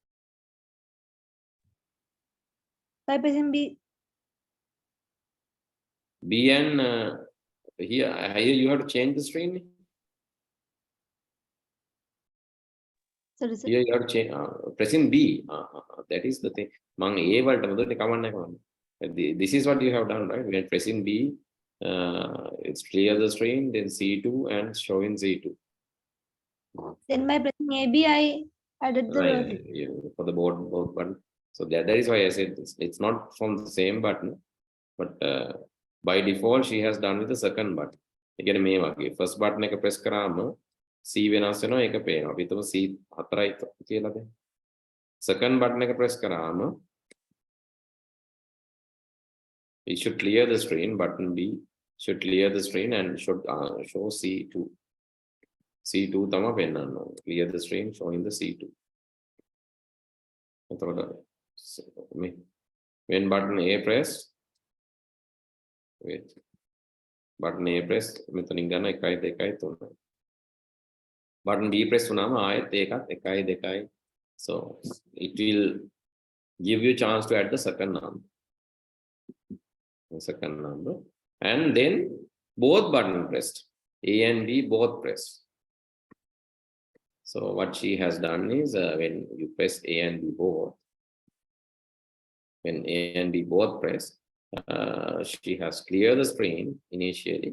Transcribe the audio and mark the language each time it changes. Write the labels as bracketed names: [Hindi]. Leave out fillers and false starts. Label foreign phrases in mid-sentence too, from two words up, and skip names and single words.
[English] By pressing B. B and here you have to change the string. Sorry, sir. Here you have to change pressing B. That is the thing. [Sinhala] Mang A වලට මොකද කමන්න කමන්න. [English] This is what you have done, right? When pressing B, it's clear the string, then C2 and showing C2. Then by pressing AB, I added the Right, vertex. for the both button. So that is why I said this. It's not from the same button, but by default she has done with the second button. Again, [Sinhala] මේ වගේ [English] first button [Sinhala] එක press කරාම C වෙනස් වෙනවා ඒක පේනවා. අපි හිතමු C 4යි කියලා දැන්. [English] Second button [Sinhala] එක press කරාම [English] it should clear the screen. Button B should clear the screen and should show C2. [Sinhala] C2 තමයි පෙන්නන්න ඕනේ. [English] Clear the screen showing the C2. When button A pressed, wait, button A pressed, [Sinhala] මෙතනින් ගන්න 1 2 3. [English] Button B press [Sinhala] වුණාම ආයෙත් ඒකත් 1 2. [English] So it will give you chance to add the second number. And then both button pressed, A and B both pressed. So what she has done is when you press A and B both, when A and B both press, she has cleared the screen initially.